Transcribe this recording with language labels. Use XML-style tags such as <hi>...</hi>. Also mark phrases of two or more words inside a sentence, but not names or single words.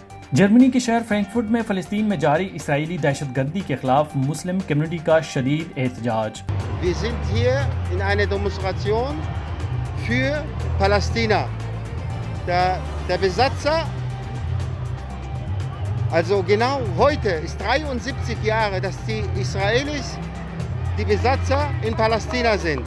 <ur>جرمنی کے شہر فرینکفرٹ میں فلسطین میں جاری اسرائیلی دہشت گردی کے خلاف مسلم کمیونٹی کا شدید احتجاج۔</ur> <de>Wir sind hier in einer Demonstration für Palästina. Der Besatzer, also genau heute ist 73 Jahre, dass die Israelis die Besatzer in Palästina sind.</de>